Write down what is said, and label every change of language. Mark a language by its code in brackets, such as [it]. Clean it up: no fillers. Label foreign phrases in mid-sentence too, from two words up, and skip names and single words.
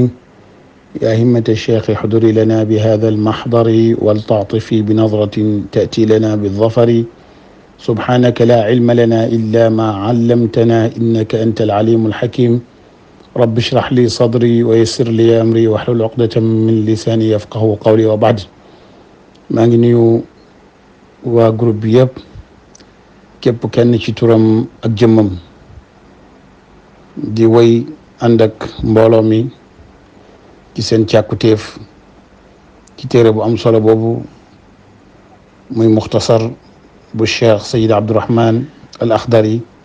[ar] يا همة الشيخ احضر لنا بهذا المحضر ولتعطفي بنظرة تأتي لنا بالظفر. سبحانك لا علم لنا إلا ما علمتنا إنك أنت العليم الحكيم. رب اشرح لي صدري ويسر لي أمري واحلل عقدة من لساني يفقه قولي وبعد. [wo] maa ngi nuyu waa groupe bi yëpp képp kenn ci turam ak jëmmam di woy ànd ak mbooloo mi ci seen càkkutéef ci téere bu am solo boobu muy muxtasar bu cheikh sayid abdourahman al akhdari